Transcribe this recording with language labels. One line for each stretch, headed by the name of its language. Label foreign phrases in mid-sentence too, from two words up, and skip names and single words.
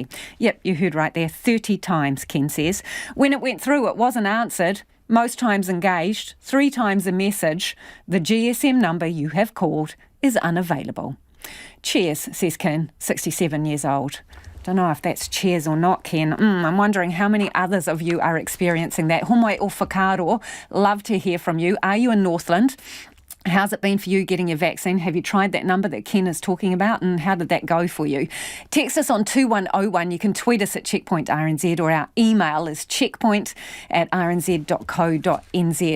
English: Yep, you heard right there, 30 times, Ken says. When it went through, it wasn't answered. Most times engaged, 3 times a message. The GSM number you have called is unavailable. Cheers, says Ken, 67 years old. Don't know if that's cheers or not, Ken. I'm wondering how many others of you are experiencing that.
Māori: Homai o whakaaro,
English: love to hear from you. Are you in Northland? How's it been for you getting your vaccine? Have you tried that number that Ken is talking about, and how did that go for you? Text us on 2101. You can tweet us at Checkpoint RNZ, or our email is checkpoint@rnz.co.nz.